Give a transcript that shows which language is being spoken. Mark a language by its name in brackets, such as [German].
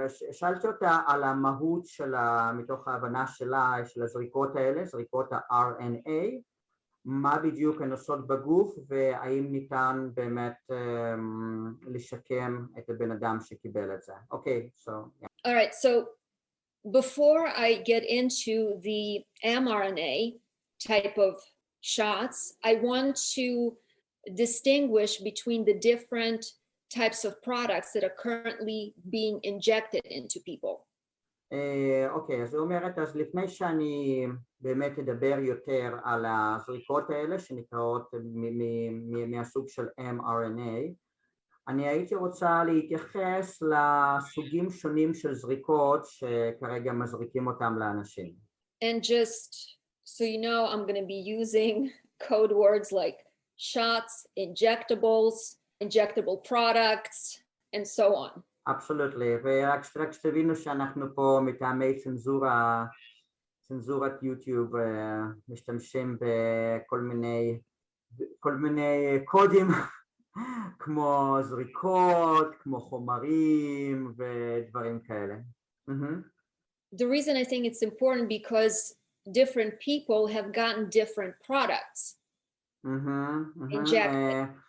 [Hebrew] ושאלתי אותה על המהות שלה, מתוך ההבנה שלה, של הזריקות האלה, זריקות ה-RNA, מה בדיוק הן עושות בגוף, והאם ניתן באמת לשקם את הבן אדם שקיבל את זה. [English] אוקיי, so yeah. All right, so before I get into the mRNA type of shots, I want to distinguish between the different types of products that are currently being injected into people. [Hebrew] אוקיי, אז היא אומרת, אז לפני שאני באמת אדבר יותר על הזריקות האלה שנקראות מהסוג של mRNA, אני הייתי רוצה להתייחס לסוגים שונים של זריקות שכרגע מזריקים אותם לאנשים. [English] And just so you know, I'm going to be using code words like shots, injectables, injectable products, and so on. Absolutely, [Hebrew] ורק שתבינו שאנחנו פה מטעמי צנזורת יוטיוב משתמשים בכל מיני קודים כמו זריקות, כמו חומרים ודברים כאלה. [English] The reason I think it's important because different people have gotten different products injected.